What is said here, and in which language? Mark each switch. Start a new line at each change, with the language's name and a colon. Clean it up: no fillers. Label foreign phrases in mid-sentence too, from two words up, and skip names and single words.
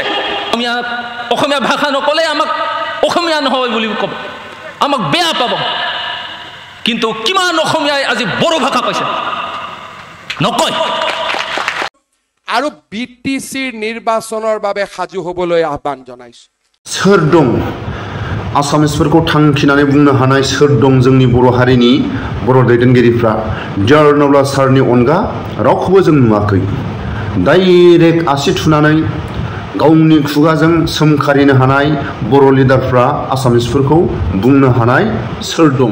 Assamese: অসমীয়া ভাষা নকলে আমাক অসমীয়া নহয় বুলি ক'ব, আমাক বেয়া পাব। কিন্তু কিমান অসমীয়াই আজি বড়ো ভাষা কৈছে? নকয়। আৰু বিটিচিৰ নিৰ্বাচনৰ বাবে সাজু হ'বলৈ আহ্বান জনাইছো।
Bodo: सोर दं आसामिसफोरखौ थांखिनानै बुंनो हानाय सोर दं जोंनि बर' हारिनि बर' दैदेनगिरिफ्रा? डियार नवला सारनि अनगा रावखौबो जों नुवाखै। डाइरेक्ट आसि थुनानै गावनि खुगाजों सोमखारिनो हानाय बर' लिडारफ्रा आसामिसफोरखौ बुंनो हानाय सोर दं?